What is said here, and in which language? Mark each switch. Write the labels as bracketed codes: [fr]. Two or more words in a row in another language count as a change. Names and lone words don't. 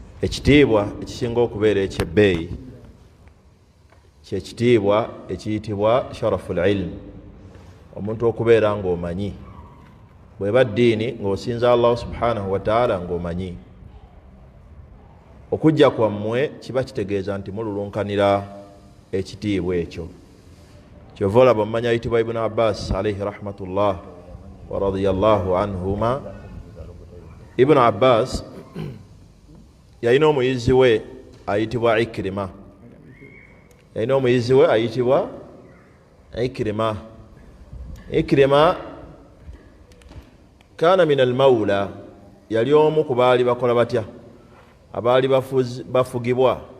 [lg] ekitiibwa ekisinga okubeera ekyebbeeyi kyekitiibwa ekiyitibwa [ar] شرف العلم, [lg] omuntu okubeera ng'omanyi bweba ddiini ng'osinza Allah [ar] سبحانه وتعالى [lg] ng'omanyi. Okujja kwammwe kiba kitegeeza nti mululunkanira ekitiibwa ekyo. Kyova olaba omumanya ayitibwa Ibn Abbas [ar] عليه رحمة الله ورضي الله عنهما. [lg] Ibn Abbas yalina omuyizi we ayitibwa Ikrima. Yalina omuyizi we ayitibwa Ikrima. Ikrima [ar] كان من الموالي, [lg] yali omu ku baali bakola batya, abaali bafugibwa.